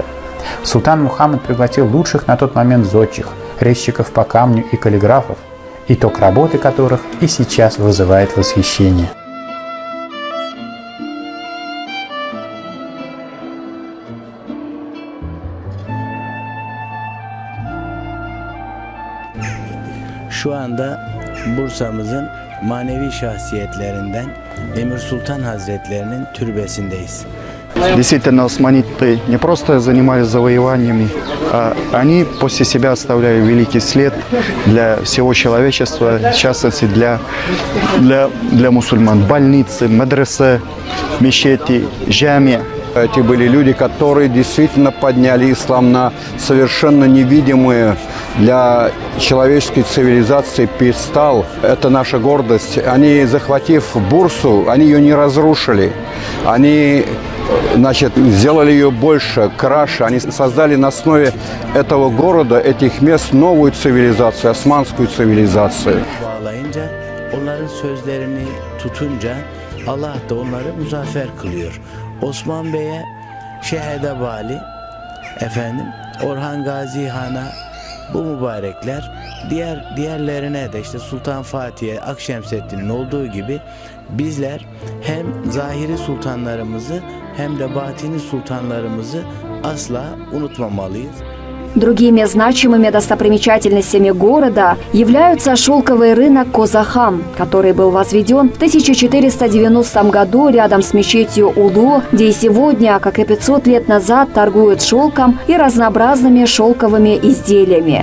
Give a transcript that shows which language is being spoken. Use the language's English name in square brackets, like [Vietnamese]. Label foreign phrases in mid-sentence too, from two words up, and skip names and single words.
[Russian] Султан Мухаммад пригласил лучших на тот момент зодчих, резчиков по камню и каллиграфов, итог работы которых и сейчас вызывает восхищение. [Turkish] Şu anda Bursa'mızın manevi şahsiyetlerinden Emir Sultan Hazretlerinin türbesindeyiz. [Russian] Действительно, османиты не просто занимались завоеваниями, а они после себя оставляли великий след для всего человечества, в частности для мусульман. Больницы, мадресе, мечети, джами. Эти были люди, которые действительно подняли ислам на совершенно невидимые для человеческой цивилизации пьедестал. Это наша гордость. Они, захватив Бурсу, они ее не разрушили. Они, сделали ее больше, краше. Они создали на основе этого города, этих мест новую цивилизацию, османскую цивилизацию. [Turkish] Onların sözlerini tutunca Allah da onları muzaffer kılıyor. Osman Bey'e Şehedebali, Orhan Gazi Han'a bu mübarekler, diğerlerine de işte Sultan Fatih'e, Akşemseddin'in olduğu gibi bizler hem zahiri sultanlarımızı hem de batini sultanlarımızı asla unutmamalıyız. [Russian] Другими значимыми достопримечательностями города являются шелковый рынок Козахам, который был возведен в 1490 году рядом с мечетью Улу, где и сегодня, как и 500 лет назад, торгуют шелком и разнообразными шелковыми изделиями.